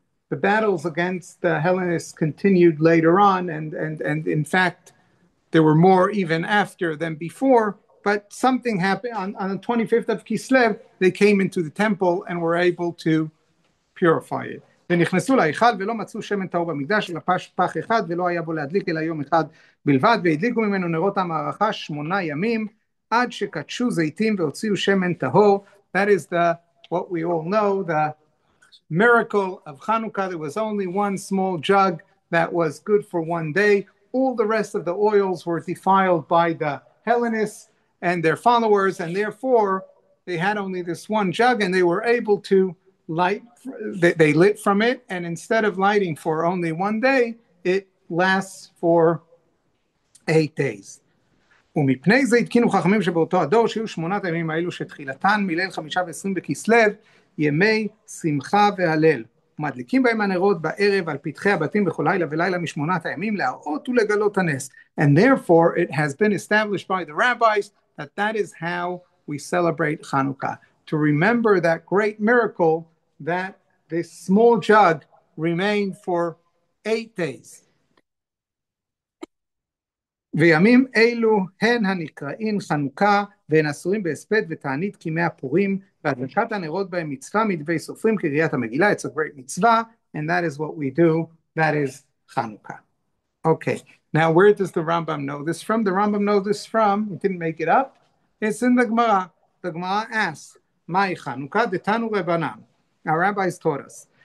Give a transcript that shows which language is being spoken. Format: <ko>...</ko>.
<en>the battles against the Hellenists continued later on, and in fact, there were more even after than before. But something happened on the 25th of Kislev. They came into the temple and were able to purify it.</en> <he>ונכנסו להיכל ולא מצאו שמן טהור במקדש אלא פח אחד ולא היה בו להדליק אלא יום אחד בלבד והדליקו ממנו נרות המערכה 8 ימים עד שקדשו זיתים והוציאו שמן טהור.</he> <en>That is what we all know, the miracle of Hanukkah. There was only one small jug that was good for one day. All the rest of the oils were defiled by the Hellenists and their followers, and therefore they had only this one jug, and they were able to light. They lit from it, and instead of lighting for only one day, it lasts for 8 days.</en> <he>ומפני זה התקינו חכמים שבאותו הדור שיהיו 8 הימים האלו שתחילתן מליל 25 בכסלו ימי שמחה והלל. ומדליקים בהם הנרות בערב על פתחי הבתים בכל לילה ולילה מ8 הימים להראות ולגלות הנס.</he> <en>And therefore it has been established by the rabbis that is how we celebrate Hanukkah. To remember that great miracle that this small jug remained for 8 days.</en> <he>וימים אלו הן הנקראים חנוכה והן אסורים בהספד ותענית כימי הפורים והדלקת הנרות בהם מצווה מדבי סופרים קריאת המגילה.</he> <en>It's a great mitzvah, and that is what we do. That is Hanukkah. Okay, now where does the Rambam know this from? The Rambam knows this from, we didn't make it up, it's in the Gemara. The Gemara asks,</en> <arc>Mai Hanukkah detanu Rebanan.</arc> <en>Our rabbis taught us.</en>